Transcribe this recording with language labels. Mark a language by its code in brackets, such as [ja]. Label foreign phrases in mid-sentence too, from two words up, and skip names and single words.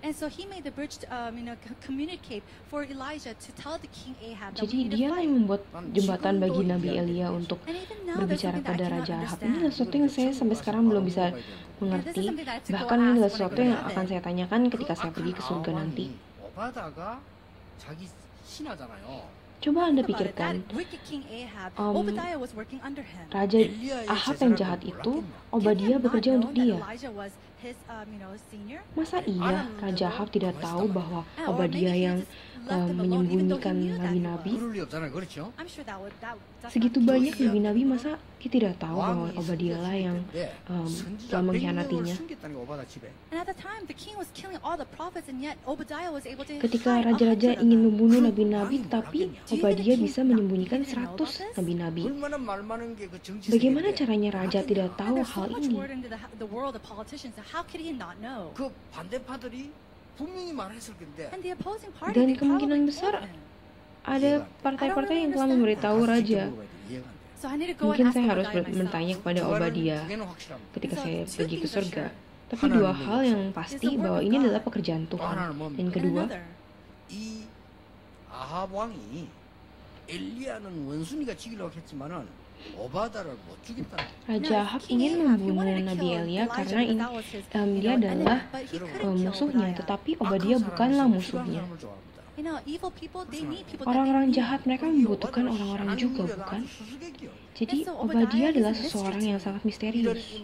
[en] And so he made the bridge, communicate for Elijah to tell the king Ahab that [id] Jadi [en] we need to [id] dia [en] fight. [id] yang membuat jembatan bagi Nabi Elia untuk [en] And even now, there's [id] berbicara [en] something that I [id] pada [en] cannot [id] Raja Ahab. [en] understand. [id] Ini adalah sesuatu yang saya sampai sekarang belum bisa mengerti. Bahkan ini adalah sesuatu yang akan saya tanyakan ketika saya pergi ke surga nanti. [ko] 오바다가 자기 신하잖아요. [id] Coba Anda [en] Think about it, [id] pikirkan, [en] that wicked king Ahab, um, Obadiah was working under him. [id] Raja Ahab yang jahat itu, Obadiah bekerja untuk dia. [en] Elijah was his, senior. [id] Masa iya Raja Ahab tidak tahu bahwa Obadiah yang menyembunyikan nabi-nabi? [ko] 그럴 리 없잖아요. 그렇죠? [en] I'm sure that's [id] Segitu [en] not [id] banyak nabi-nabi, masa kita tidak tahu bahwa [ko] 왕이 [id] Obadiah lah yang [ko] 선지자 [id] telah [ko] 100명을 [id] mengkhianatinya? [ko] 숨겼다는 게 오바다 집에. [en] And at the time, the king was killing all the prophets, and yet Obadiah was able to [id] Ketika [en] hide 100 [id] raja-raja [en] of [id] ingin [en] them. [id] membunuh nabi-nabi, tapi Obadiah bisa menyembunyikan 100 nabi-nabi. [ko] 얼마나 말 많은 게 그 정치 [id] Bagaimana [ko] 세계인데 [id] caranya raja tidak [en] And [id] tahu [en] there's so [id] hal [en] much [id] ini? [en] word into the world of politicians. So how could he not know? [ko] 그 반대파들이 분명히 말했을 건데 [en] And the opposing party, [id] Dan [en] they [id] kemungkinan [en] probably [id] besar [en] told him. [id] ada partai-partai yang telah memberitahu [ko] 가서 [id] raja. [ko] 직접 물어봐야 돼. 이해가 안 돼. [en] So I need to go [id] Mungkin [en] and ask [id] saya harus [en] Obadiah [id] bertanya [en] myself. [id] kepada Obadiah [ko] 두 개는 확실합니다. [id] ketika [en] So, [id] saya [en] two [id] pergi ke [en] things are [id] surga. [en] sure. [id] Tapi dua hal yang pasti bahwa ini adalah pekerjaan Tuhan. [ko] 하나는 뭡니까? [id] Yang [en] And [id] kedua, [en] another, [ko] 이 아합 왕이 엘리야는 원순이가 죽이려고 했지만은 오바다를 못 죽였다. [id] Raja Ahab ingin membunuh Nabi Elia karena dia adalah musuhnya, tetapi Obadiah bukanlah musuhnya. Orang-orang jahat mereka membutuhkan orang-orang juga, bukan? Jadi Obadiah adalah seseorang yang sangat misterius.